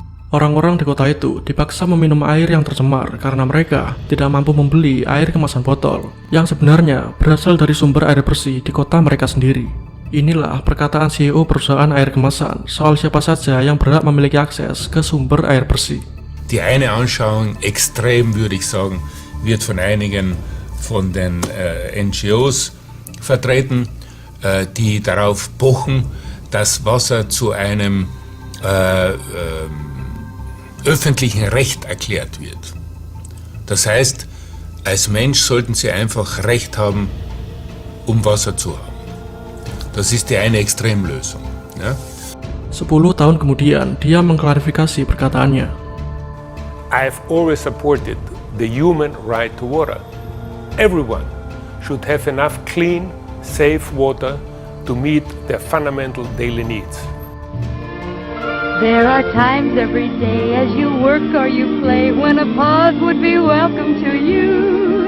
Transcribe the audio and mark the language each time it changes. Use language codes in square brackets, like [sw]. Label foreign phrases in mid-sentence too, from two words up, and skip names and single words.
[id] Orang-orang di kota itu dipaksa meminum air yang tercemar karena mereka tidak mampu membeli air kemasan botol yang sebenarnya berasal dari sumber air bersih di kota mereka sendiri. Inilah perkataan CEO perusahaan air kemasan soal siapa saja yang berhak memiliki akses ke sumber air bersih. [de] Die eine Anschauung, extrem würde ich sagen, wird von einigen von den NGOs vertreten, die darauf pochen, dass Wasser zu einem öffentlichen Recht erklärt wird. Das heißt, als Mensch sollten Sie einfach Recht haben, Wasser zu haben. Das ist die eine Extremlösung. Ja? [id] 10 tahun kemudian, dia mengklarifikasi perkataannya. [en] I've always supported the human right to water. Everyone should have enough clean, safe water to meet their fundamental daily needs. There are times every day as you work or you play when a pause would be welcome to you.